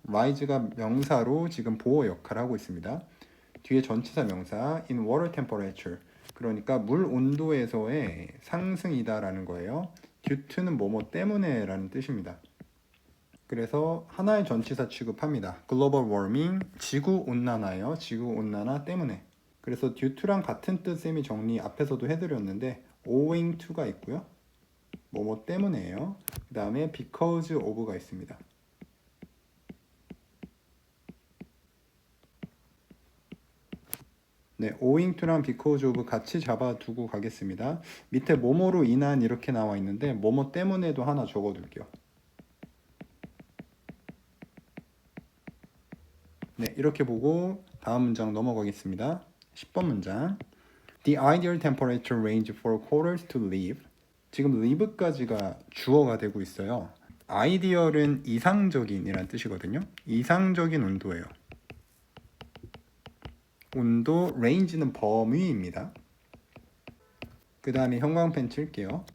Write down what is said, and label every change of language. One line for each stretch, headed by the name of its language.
Korean: rise가 명사로 지금 보호 역할을 하고 있습니다. 뒤에 전치사 명사
English: in water temperature,
Korean: 그러니까 물 온도에서의 상승이다라는 거예요.
English: due to
Korean: 는 뭐뭐 때문에 라는 뜻입니다. 그래서 하나의 전치사 취급합니다.
English: global warming,
Korean: 지구온난화예요. 지구온난화 때문에. 그래서 due to랑 같은 뜻 쌤이 정리 앞에서도 해드렸는데
English: owing to
Korean: 가 있고요. 뭐뭐 때문에예요. 그 다음에
English: because of
Korean: 가 있습니다. 네,
English: owing to
Korean: 랑
English: because of
Korean: 같이 잡아두고 가겠습니다. 밑에 뭐뭐로 인한 이렇게 나와 있는데 뭐뭐 때문에도 하나 적어둘게요. 네, 이렇게 보고 다음 문장 넘어가겠습니다. 10번 문장.
English: The ideal temperature range for corals to live.
Korean: 지금 live까지가 주어가 되고 있어요. ideal은 이상적인이란 뜻이거든요. 이상적인 온도예요. 온도, range는 범위입니다. 그 다음에 형광펜 칠게요.